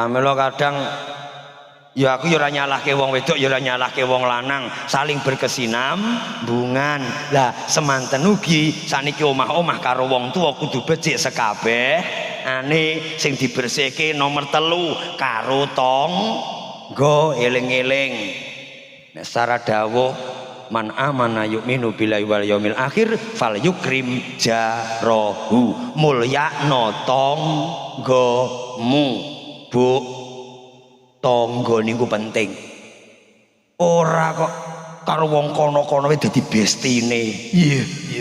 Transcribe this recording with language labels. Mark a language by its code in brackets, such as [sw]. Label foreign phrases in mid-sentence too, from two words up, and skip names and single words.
[jv] Pramila kadang Ya aku ya ora nyalahke wong wedok ya ora nyalahke wong lanang, [id] saling berkesinambungan. [jv] Lah semanten ugi saniki omah-omah karo wong tuwa kudu becik sekabeh. Ane sing dibersihke nomor 3 karo tangga eling-eling. Nek secara dawuh [ar] من آمن يؤمن بالله واليوم الآخر فليكرم جاره, [jv] mulyakno tanggamu. Bu, tangga niku penting. Ora kok karo wong kono-kono wis dadi bestine. Iya, iya.